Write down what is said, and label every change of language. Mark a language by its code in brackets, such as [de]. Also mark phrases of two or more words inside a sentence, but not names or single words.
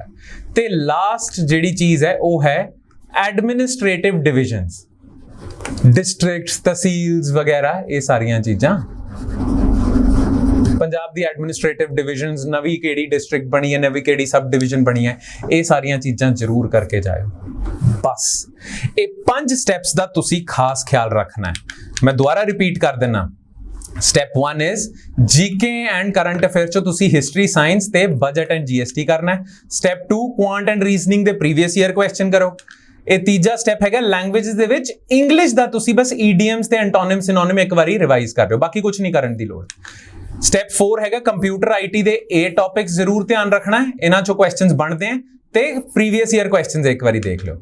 [pa] ਤੇ ਲਾਸਟ ਜਿਹੜੀ ਚੀਜ਼ ਹੈ ਉਹ ਹੈ [en] administrative divisions, districts, [pa] ਤਹਿਸੀਲਸ ਵਗੈਰਾ, ਇਹ ਸਾਰੀਆਂ ਚੀਜ਼ਾਂ। ਪੰਜਾਬ ਦੀ [en] administrative divisions, [pa] ਨਵੀਂ ਕਿਹੜੀ ਡਿਸਟ੍ਰਿਕਟ ਬਣੀ ਹੈ, ਨਵੀਂ ਕਿਹੜੀ [en] sub division [pa] ਬਣੀ ਹੈ, ਇਹ ਸਾਰੀਆਂ ਚੀਜ਼ਾਂ ਜ਼ਰੂਰ ਕਰਕੇ ਜਾਇਓ ਬਸ। ਇਹ 5 ਸਟੈਪਸ ਦਾ ਤੁਸੀਂ ਖਾਸ ਖਿਆਲ ਰੱਖਣਾ ਹੈ। ਮੈਂ ਦੁਬਾਰਾ ਰਿਪੀਟ ਕਰ ਦਿੰਨਾ। [en] Step 1 is GK and current affairs [pa] ਚੋਂ ਤੁਸੀਂ [en] history, science ਤੇ budget and GST [pa] ਕਰਨਾ ਹੈ। [en] Step 2 quant and reasoning ਦੇ previous year question ਕਰੋ। [pa] ਇਹ ਤੀਜਾ ਸਟੈਪ ਹੈਗਾ ਲੈਂਗੁਏजेस ਦੇ ਵਿੱਚ ਇੰਗਲਿਸ਼ ਦਾ ਤੁਸੀਂ ਬਸ ਈਡੀਐਮਸ ਤੇ [en] antonym synonym [pa] ਇੱਕ ਵਾਰੀ ਰਿਵਾਈਜ਼ ਕਰ ਲਿਓ, ਬਾਕੀ ਕੁਝ ਨਹੀਂ ਕਰਨ ਦੀ ਲੋੜ। ਸਟੈਪ 4 ਹੈਗਾ [en] computer IT [pa] ਦੇ ਇਹ ਟੌਪਿਕਸ ਜ਼ਰੂਰ ਧਿਆਨ ਰੱਖਣਾ ਹੈ, ਇਹਨਾਂ ਚੋਂ ਕੁਐਸਚਨਸ ਬਣਦੇ ਆ ਤੇ [en] previous year questions [pa] ਇੱਕ ਵਾਰੀ ਦੇਖ ਲਿਓ।